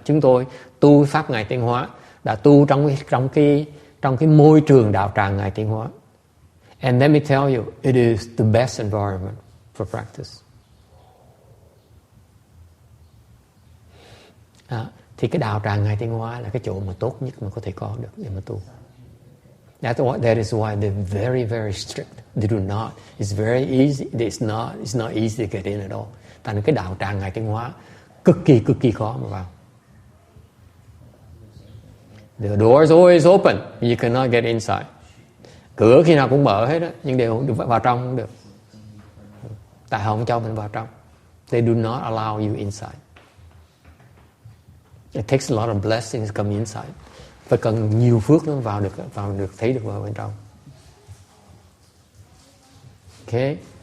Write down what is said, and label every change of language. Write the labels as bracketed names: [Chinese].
[Vietnamese] Chúng tôi tu pháp ngài Tiên Hóa, đã tu trong cái môi trường đạo tràng ngài Tiên Hóa. [English] And let me tell you, it is the best environment for practice. [Vietnamese] Thì cái đạo tràng ngài Tiên Hóa là cái chỗ mà tốt nhất mà có thể có được để mà tu. [English] That is why they're very, very strict. They do not. It's very easy. It's not easy to get in at all. [Vietnamese] Thành cái đạo tràng ngài Tiên Hóa cực kỳ khó mà vào. [English] The door is always open. You cannot get inside. [Vietnamese] Cửa khi nào cũng mở hết đó, nhưng đều vào trong không được. Tại họ không cho mình vào trong. [English] They do not allow you inside. It takes a lot of blessings to come inside. [Vietnamese] Phải cần nhiều phước nó vào được thấy được vào bên trong. [English] Okay.